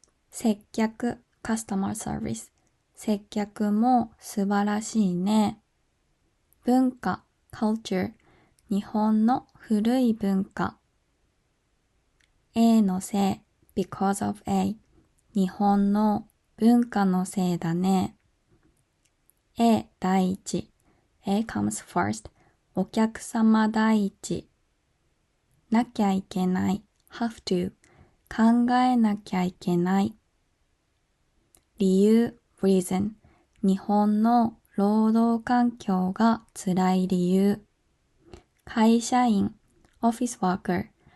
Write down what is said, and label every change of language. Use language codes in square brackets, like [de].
[ja] 接客 [en] customer service。 [ja] 接客も素晴らしいね。文化 [en] culture。 [ja] 日本の古い文化。 [en] A [ja] のせい [en] because of A。 [ja] 日本の文化のせいだね。 [en] A [ja] 第一 [en] A comes first。 [ja] お客様第一。なきゃいけない [en] have to。 [ja] 考えなきゃいけない。理由 [en] reason。 [ja] 日本の労働環境が辛い理由。会社員 [en] office worker。